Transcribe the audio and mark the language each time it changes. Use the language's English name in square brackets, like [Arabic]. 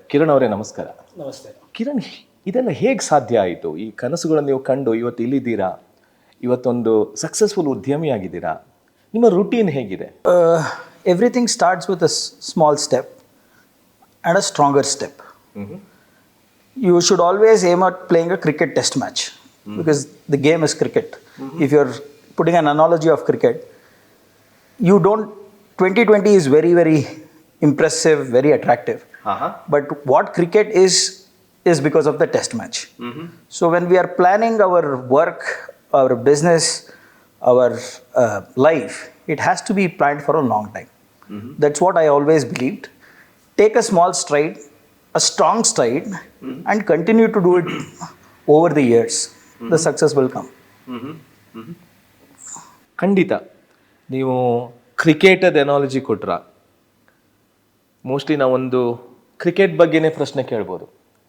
[Kannada] ಕಿರಣ್ ಅವರೇ, ನಮಸ್ಕಾರ. ನಮಸ್ತೆ. ಕಿರಣ್, ಇದೆಲ್ಲ ಹೇಗೆ ಸಾಧ್ಯ ಆಯಿತು? ಈ ಕನಸುಗಳನ್ನು ನೀವು ಕಂಡು ಇವತ್ತು ಇಲ್ಲಿದ್ದೀರಾ, ಇವತ್ತೊಂದು ಸಕ್ಸಸ್ಫುಲ್ ಉದ್ಯಮಿ ಆಗಿದ್ದೀರಾ. ನಿಮ್ಮ ರೂಟೀನ್ ಹೇಗಿದೆ? [English] Everything starts with a small step and a stronger step. You should always aim at playing a cricket test match, because the game is cricket. If you're putting an analogy of cricket, 2020 is very, very impressive, very attractive. But what cricket is because of the test match. So when we are planning our work, our business, our life, it has to be planned for a long time. That's what I always believed. Take a small stride, a strong stride, and continue to do it over the years. The success will come. [Kannada] ಖಂಡಿತ. ನೀವು ಕ್ರಿಕೆಟದ ಎನಾಲಜಿ ಕೊಟ್ರ, mostly ನಾವೊಂದು cricket ಬಗ್ಗೆನೇ ಪ್ರಶ್ನೆ ಕೇಳ್ಬೋದು.